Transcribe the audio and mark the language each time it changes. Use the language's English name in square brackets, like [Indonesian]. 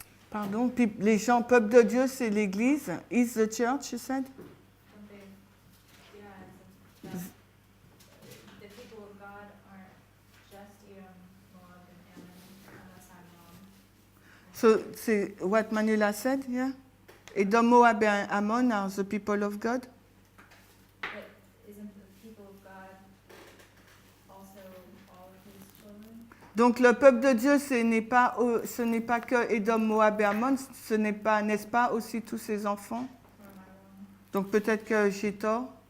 [French] Pardon, les gens, peuple de Dieu, c'est l'Église. [English] Is the church, you said? Don't they, yeah, the people of God aren't just Edom, Moab, and Ammon, unless I'm wrong. So, [French] c'est [English] what Manuela said, yeah? Edom, Moab et Ammon are the people of God. But isn't the people of God also all of his children? [French] Donc le peuple de Dieu, ce n'est pas que Edom, Moab et Ammon, ce n'est pas, n'est-ce pas, aussi tous ses enfants? [English] Or am I wrong? [French] Donc peut-être que j'ai tort.